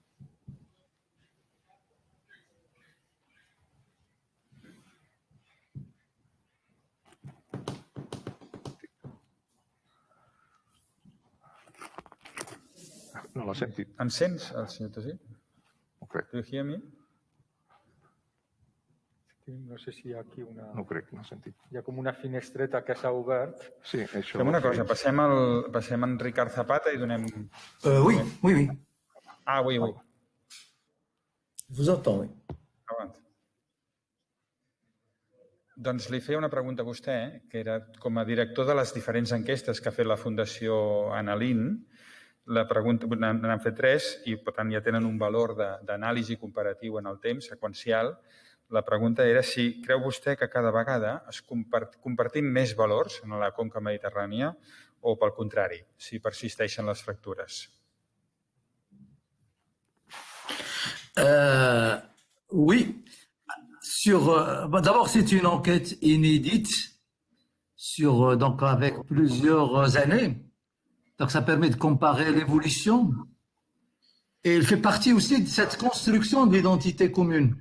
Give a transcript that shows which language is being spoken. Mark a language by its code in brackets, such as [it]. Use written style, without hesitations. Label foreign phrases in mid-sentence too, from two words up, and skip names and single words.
[ca] No l'ha sentit. Em sents, el senyor Tosí? No crec. [en] Do you hear me? [ca] No sé si hi ha aquí una... No crec, no ha sentit. Hi ha com una finestreta que s'ha obert. Sí, això... Fem una cosa, passem en Ricard Zapata i donem... [fr] Oui, oui, oui. Ah, oui. Je vous entends, oui. Avant. [ca] Doncs li feia una pregunta a vostè, que era com a director de les diferents enquestes que ha fet la Fundació Analin. La pregunta, n'han fet 3 i, per tant, ja tenen un valor d'anàlisi comparatiu en el temps, seqüencial. La pregunta era si creu vostè que cada vegada compartim més valors en la conca mediterrània o, pel contrari, si persisteixen les fractures. [fr] Oui. D'abord, c'est une enquête inédite donc avec plusieurs années. Donc, ça permet de comparer l'évolution. Et il fait partie aussi de cette construction de l'identité commune.